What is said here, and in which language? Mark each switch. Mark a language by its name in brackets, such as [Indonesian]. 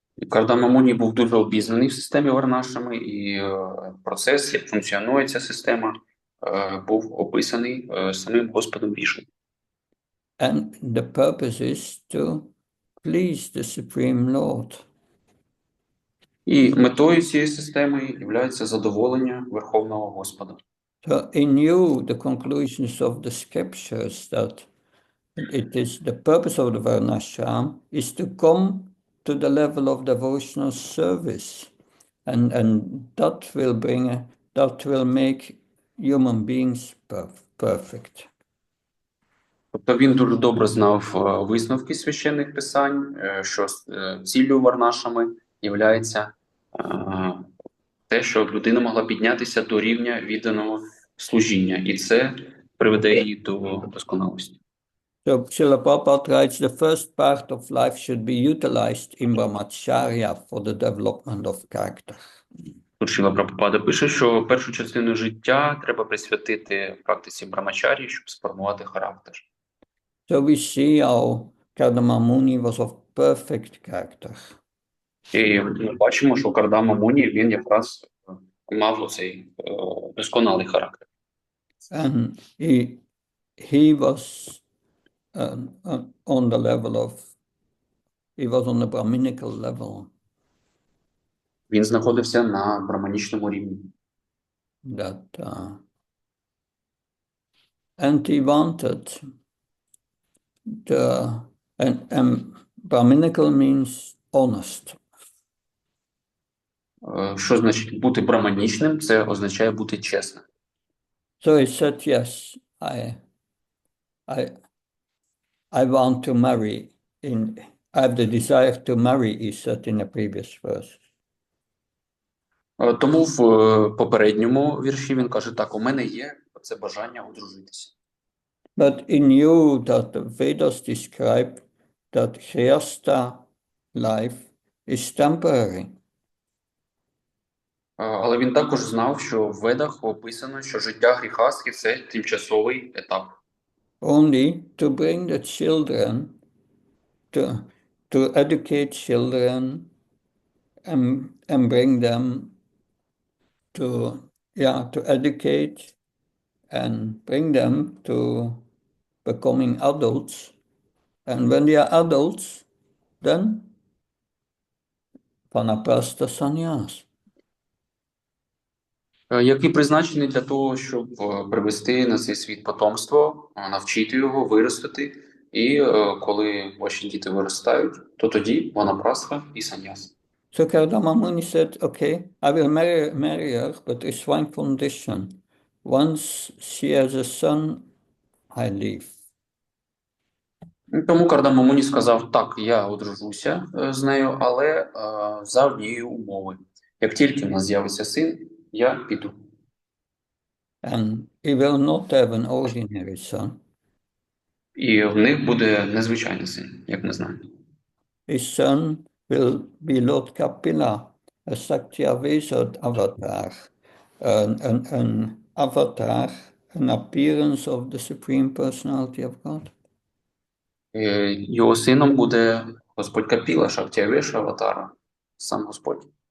[Ukrainian] Кардама Муні був дуже обізнаний в системі Варнашрами, і процес, як функціонує ця система, був описаний самим Господом Вішну. [English] And the purpose is to please the Supreme Lord. [Ukrainian] І метою цієї системи є задоволення Верховного Господа. [English] So he knew the conclusions of the scriptures that it is the purpose of the Varnashram is to come to the level of devotional service, and that will make human beings perfect. [Ukrainian] Тобто він дуже добре знав висновки священних писань, що ціллю Варнашами є те, що людина могла піднятися до рівня відданого служіння, і це приведе її до досконалості. [English] So Srila Prabhupada writes, the first part of life should be utilized in brahmacharya for the development of character. [Ukrainian] Тут Шріла Прабхупада пише, що першу частину життя треба присвятити практиці брамачарі, щоб сформувати характер. [English] So we see how Kardama Muni was of perfect character. [Ukrainian] І ми бачимо, що Кардама Муні, він якраз мав оцей досконалий характер. [English] And he was on the level of, he was on the Brahminical level. [Ukrainian] Він знаходився на браманічному рівні. [English] That and he wanted and Brahminical means honest. [Ukrainian] Що значить бути браманічним? Це означає бути чесним. [English] So he said, yes, I want to marry. I have the desire to marry, he said in the previous verse. [Ukrainian] Тому в попередньому вірші він каже, так, у мене є це бажання одружитися. [English] But he knew that the Vedas describe that Grihastha life is temporary. [Ukrainian] Але він також знав, що в Ведах описано, що життя гріхастки – це тимчасовий етап. [English] Only to bring the children, to educate children and bring them to educate and bring them to becoming adults. And when they are adults, then vanaprastha sannyas. [Ukrainian] Який призначений для того, щоб привести на цей світ потомство, навчити його, виростити. І коли ваші діти виростають, то тоді ванапрастха і саньяс. [English] So Kardama Muni said, okay, I will marry her, but there's one condition. Once she has a son, I leave. [Ukrainian] Тому Кардама Муні сказав, так, я одружуся з нею, але за однієї умови. Як тільки в нас з'явиться син, я піду. [English] And he will not have an ordinary son. [Ukrainian] І в них буде незвичайний син, як ми знаємо. [English] His son will be Lord Kapila, a Sakyavesa avatar, an avatar, an appearance of the Supreme Personality of God. [Ukrainian] Його сином буде Господь Капіла, Шактявеша аватара, сам Господь.